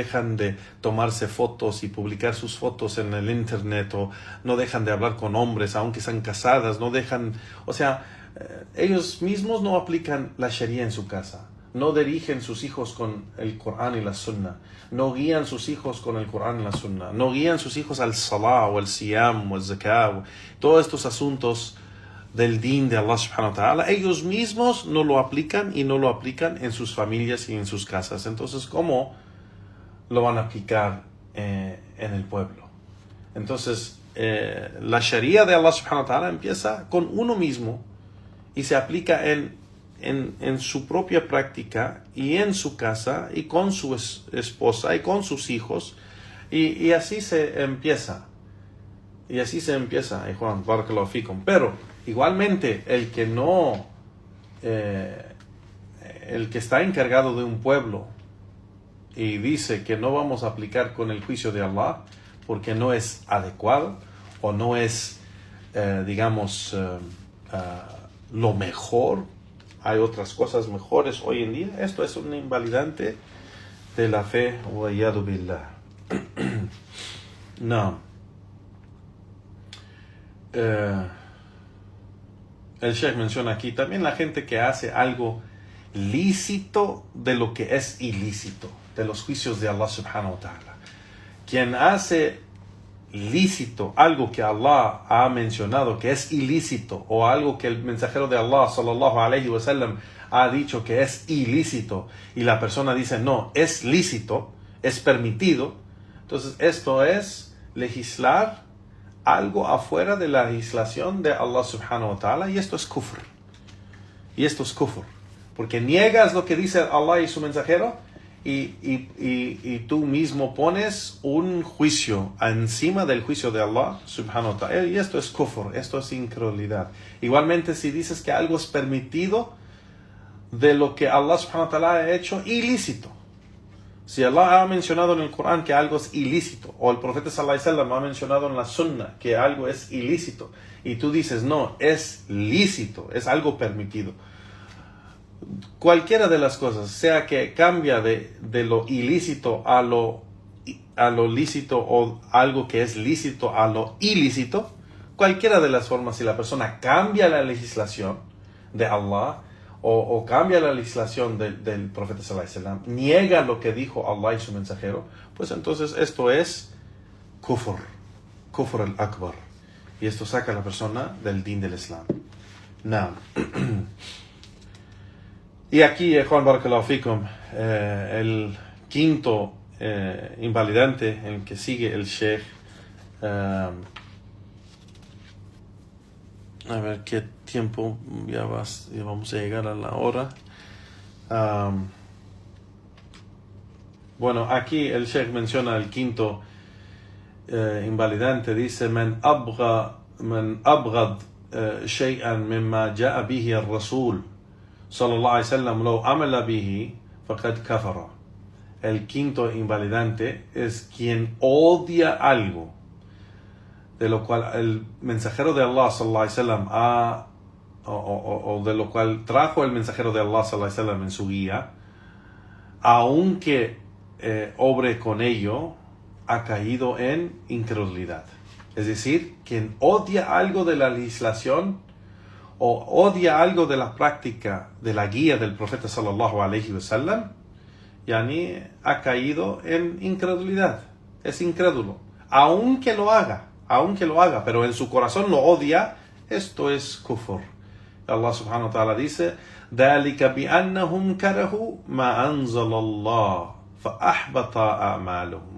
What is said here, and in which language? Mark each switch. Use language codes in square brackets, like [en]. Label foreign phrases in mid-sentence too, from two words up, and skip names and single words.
[es] dejan de tomarse fotos y publicar sus fotos en el internet, o no dejan de hablar con hombres aunque sean casadas, no dejan, o sea, ellos mismos no aplican la Sharia en su casa, no dirigen sus hijos con el Corán y la Sunna, no guían sus hijos con el Corán y la Sunna, no guían sus hijos al Salah o al Siyam o al Zakah, todos estos asuntos del din de [ar] الله سبحانه وتعالى, [es] ellos mismos no lo aplican y no lo aplican en sus familias y en sus casas. Entonces, ¿cómo lo van a aplicar en el pueblo? Entonces, la Sharia de Allah subhanahu wa ta'ala empieza con uno mismo y se aplica en su propia práctica y en su casa y con su esposa y con sus hijos, y así se empieza. Y así se empieza, Juan, [ar] بارك الله فيكم. [es] Pero igualmente el que está encargado de un pueblo y dice que no vamos a aplicar con el juicio de Allah porque no es adecuado o no es, lo mejor, hay otras cosas mejores hoy en día, esto es un invalidante de la fe. [ar] والعياذ بالله. No. [es] El Sheikh menciona aquí también la gente que hace algo lícito de lo que es ilícito, de los juicios de [ar] الله سبحانه وتعالى. [es] Quien hace lícito algo que Allah ha mencionado que es ilícito, o algo que el mensajero de Allah [ar] صلى الله عليه وسلم [es] ha dicho que es ilícito, y la persona dice no, es lícito, es permitido, entonces esto es legislar algo afuera de la legislación de [ar] الله سبحانه وتعالى, [es] y esto es kufr. Y esto es kufr, porque niegas lo que dice Allah y su mensajero, y tú mismo pones un juicio encima del juicio de [ar] الله سبحانه وتعالى, [es] y esto es kufr, esto es incredulidad. Igualmente, si dices que algo es permitido de lo que [ar] الله سبحانه وتعالى [es] ha hecho ilícito, si Allah ha mencionado en el Corán que algo es ilícito, o el profeta [ar] صلى الله عليه وسلم [es] ha mencionado en la Sunna que algo es ilícito, y tú dices no, es lícito, es algo permitido, cualquiera de las cosas, sea que cambia de lo ilícito a lo lícito, o algo que es lícito a lo ilícito, cualquiera de las formas, si la persona cambia la legislación de Allah o cambia la legislación del profeta [ar] صلى الله عليه وسلم, [es] niega lo que dijo Allah y su mensajero, pues entonces esto es [ar] الكفر الأكبر, [es] y esto saca a la persona del din del Islam. Now, y aquí, Juan [ar] بارك الله فيكم, [es] el quinto invalidante en el que sigue el Sheikh, a ver qué tiempo, ya vamos a llegar a la hora. Bueno, aquí el Sheikh menciona el quinto invalidante, dice [ar] من أبغض شيئا مما جاء به الرسول صلى الله عليه وسلم ولو عمل به فقد كفر. [es] El quinto invalidante es quien odia algo de lo cual el mensajero de Allah [ar] صلى الله عليه وسلم [es] o de lo cual trajo el mensajero de Allah [ar] صلى الله عليه وسلم [es] en su guía, aunque obre con ello, ha caído en incredulidad. Es decir, quien odia algo de la legislación o odia algo de la práctica de la guía del profeta [ar] صلى الله عليه وسلم, [es] yani ha caído en incredulidad, es incrédulo, aunque lo haga, pero en su corazón lo odia, esto es kufr. [ar] الله سبحانه وتعالى dice ذَلِكَ بِأَنَّهُمْ كَرَهُوا مَا أَنزَلَ اللَّهُ فَأَحْبَطَ أَعْمَالُهُم.